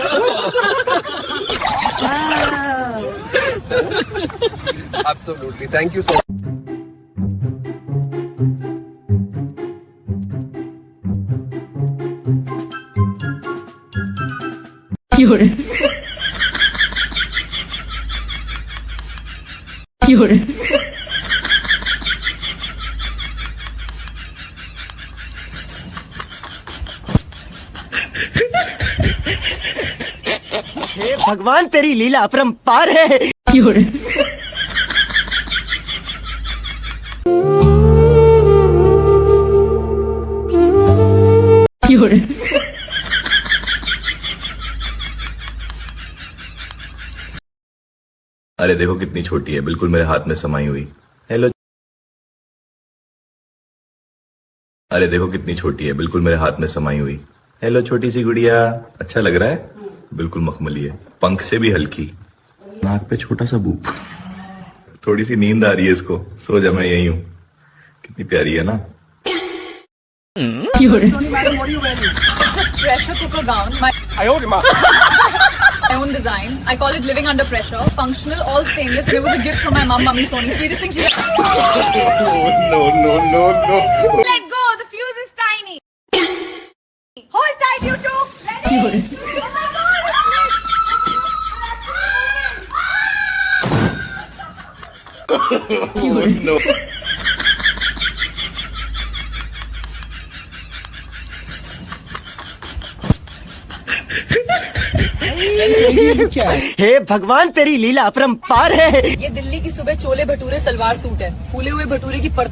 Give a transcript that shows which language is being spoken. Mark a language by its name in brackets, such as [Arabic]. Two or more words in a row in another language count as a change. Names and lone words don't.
[English] absolutely thank you so much 有人，有人， [Hindi] हे भगवान तेरी लीला अपरंपार है। 有人，有人， अरे देखो कितनी छोटी है, बिल्कुल मेरे हाथ में समाई हुई। हेलो। अरे देखो कितनी छोटी है, बिल्कुल मेरे हाथ में समाई हुई। हेलो छोटी सी गुड़िया, अच्छा लग रहा है? बिल्कुल मखमली है, पंख से भी हल्की, नाक पे छोटा सा बूप। थोड़ी सी नींद आ रही है इसको, सो जा, मैं यही हूँ। कितनी प्यारी है ना। 有人， [English] pressure cooker gown. My own design. I call it living under pressure. Functional, all stainless. And it was a gift from my mom, Mummy Soni. Sweetest thing she. Oh, no, no, no, no. Let go. The fuse is tiny. Hold tight, you two. Ready? 有人， 有人， No. [Hindi] हे भगवान तेरी लीला अपरंपार है। ये दिल्ली की सुबह छोले भटूरे सलवार सूट है. फूले हुए भटूरे की परत.